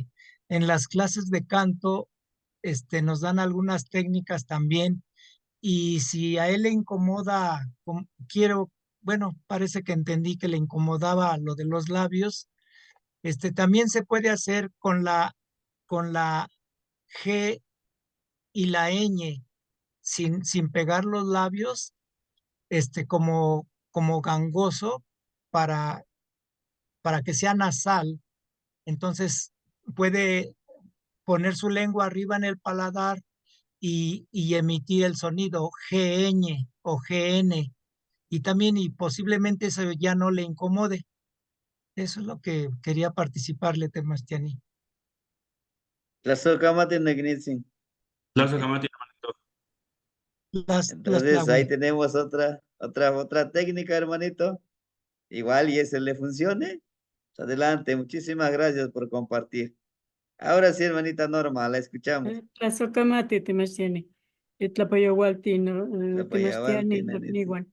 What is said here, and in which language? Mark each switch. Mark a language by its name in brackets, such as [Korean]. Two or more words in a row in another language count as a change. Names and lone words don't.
[Spanish] en las clases de canto nos dan algunas técnicas también, y si a él le incomoda, bueno, parece que entendí que le incomodaba lo de los labios, también se puede hacer con la G y la ñ, sin pegar los labios, como gangoso para que sea nasal. Entonces puede poner su lengua arriba en el paladar y emitir el sonido GN o GN. Y también, y posiblemente eso ya no le incomode. Eso es lo que quería participarle, Temastiani. [Nahuatl languages] Tlazohcamati Negnitzin. [Spanish] Tlazohcamati, hermanito. Entonces ahí tenemos otra técnica, hermanito. Igual y ese le funcione. Adelante, muchísimas gracias por compartir. Ahora sí, hermanita Norma, la escuchamos. [Nahuatl languages] Tlazohcamati Temastiani. Tlapayahualti, Temastiani, Niguan.